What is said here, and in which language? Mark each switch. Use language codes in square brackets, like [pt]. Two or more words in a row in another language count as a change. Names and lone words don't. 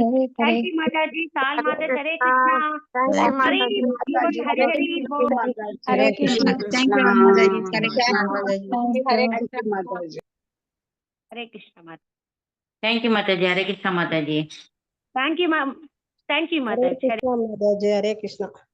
[en] thank you [hi] माताजी. साल माता हरे कृष्णा. हरे हरे बोल. हरे कृष्णा. थैंक्यू माताजी. हरे कृष्णा माताजी. हरे कृष्णा माताजी. हरे कृष्णा माता. थैंक्यू माताजी. हरे कृष्णा माताजी. [en] thank you ma'am. thank you [hi] Hare माताजी. कृष्णा, माताजी. हरे कृष्णा.